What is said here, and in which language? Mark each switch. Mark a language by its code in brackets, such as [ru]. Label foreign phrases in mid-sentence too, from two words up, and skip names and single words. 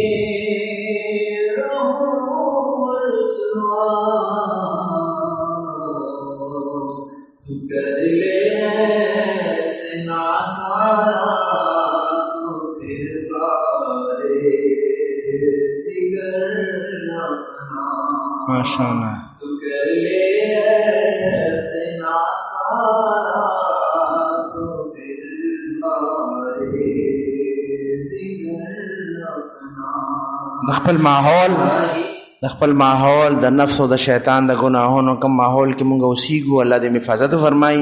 [ur] رہوں رسوا، تو کر لے ایسے ناکارا تو پھر بارے دیگر اپنا. ماشاءاللہ. تو کر لے [ps] د خپل ماحول د نفس او د شیطان د ګناهونو کوم ماحول کې مونږ اوسېږو، الله دې حفاظت فرمایي.